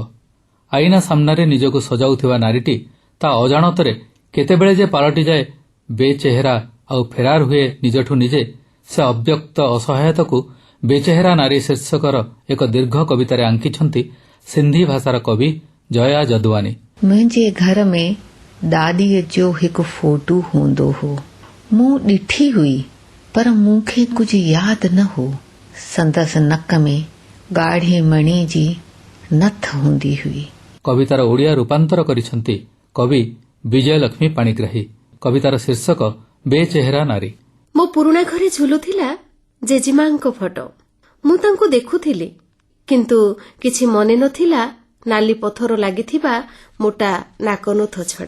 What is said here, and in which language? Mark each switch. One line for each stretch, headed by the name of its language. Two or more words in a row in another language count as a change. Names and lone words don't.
Odia: ଆଇନା ସାମ୍ନାରେ ନିଜକୁ ସଜାଉଥିବା ନାରୀଟି ତା ଅଜାଣତରେ କେତେବେଳେ ଯେ ପାଲଟିଯାଏ ବେଚେହେରା ଆଉ ଫେରାର ହୁଏ ନିଜଠୁ ନିଜେ। ସେ ଅବ୍ୟକ୍ତ ଅସହାୟତାକୁ ବେଚେହେରା ନାରୀ ଶୀର୍ଷକର ଏକ ଦୀର୍ଘ କବିତାରେ ଆଙ୍କିଛନ୍ତି ସିନ୍ଧି ଭାଷାର କବି ଜୟା ଯଦୁଆନୀ।
Sindhi: मुंहिंजे घर में दादीअ जो हिकु फोटू हूंदो हो। मूं ॾिठी हुई पर मूंखे कुझु यादि न हो। संदसि नक में ॻाढ़े मणी जी नथ हूंदी हुई।
Odia: କବିତାର ଓଡ଼ିଆ ରୂପାନ୍ତର କରିଛନ୍ତି କବି ବିଜୟ ଲକ୍ଷ୍ମୀ ପାଣିଗ୍ରାହୀ। କବିତାର ଶୀର୍ଷକ ବେଚେହେରା ନାରୀ। ମୋ ପୁରୁଣା ଘରେ ଝୁଲୁଥିଲା ଜେଜେମାଙ୍କ ଫଟୋ। ମୁଁ ତାଙ୍କୁ ଦେଖୁଥିଲି, କିନ୍ତୁ କିଛି ମନେ ନଥିଲା ନାଲି ପଥର ଲାଗିଥିବା ମୋଟା ନାକନୋଥ ଛଡ଼ା।